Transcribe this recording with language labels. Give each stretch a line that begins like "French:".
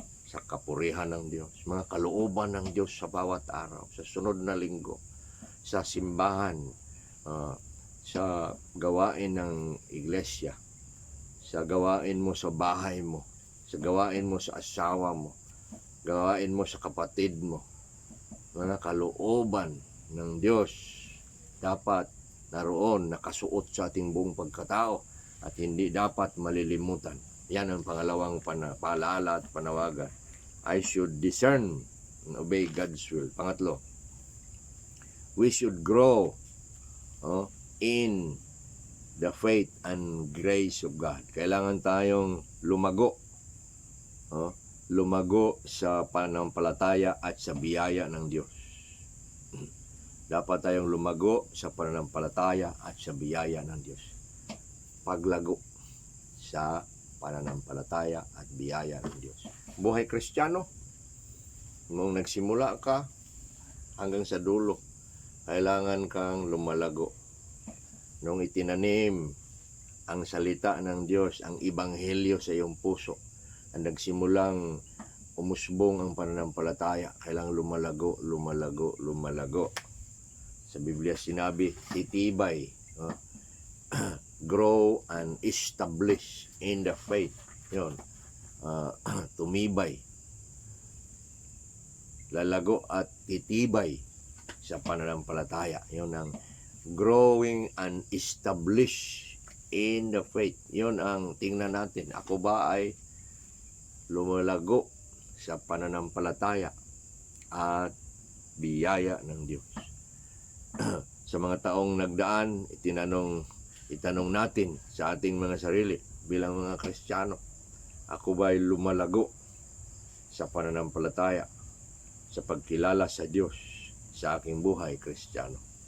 Filipino: sa kapurihan ng Diyos, mga kalooban ng Diyos sa bawat araw, sa sunod na linggo, sa simbahan, sa gawain ng iglesia, sa gawain mo sa bahay mo, sa gawain mo sa asawa mo, gawain mo sa kapatid mo, mga kalooban ng Diyos dapat naroon, nakasuot sa ating buong pagkatao at hindi dapat malilimutan. Yan ang pangalawang paalala at panawagan.
English: I should discern and obey God's will. Pangatlo, we should grow in the faith and grace of God.
Filipino: Kailangan tayong lumago. Lumago sa pananampalataya at sa biyaya ng Diyos. Dapat tayong lumago sa pananampalataya at sa biyaya ng Diyos. Paglago sa pananampalataya at biyaya ng Diyos. Buhay Kristiyano, nung nagsimula ka hanggang sa dulo, kailangan kang lumalago. Nung itinanim ang salita ng Diyos, ang ebanghelyo sa iyong puso, ang nagsimulang umusbong ang pananampalataya, kailangan lumalago, lumalago, lumalago. Sa Biblia sinabi, titibay,
English: grow and establish in the faith.
Filipino: Yun, tumibay, lalago at titibay sa pananampalataya. Yun ang
English: growing and establish in the faith.
Filipino: Yun ang tingnan natin. Ako ba ay lumalago sa pananampalataya at biyaya ng Diyos? Sa mga taong nagdaan, itanong natin sa ating mga sarili bilang mga Kristiyano, ako ba ay lumalago sa pananampalataya, sa pagkilala sa Diyos sa aking buhay Kristiyano?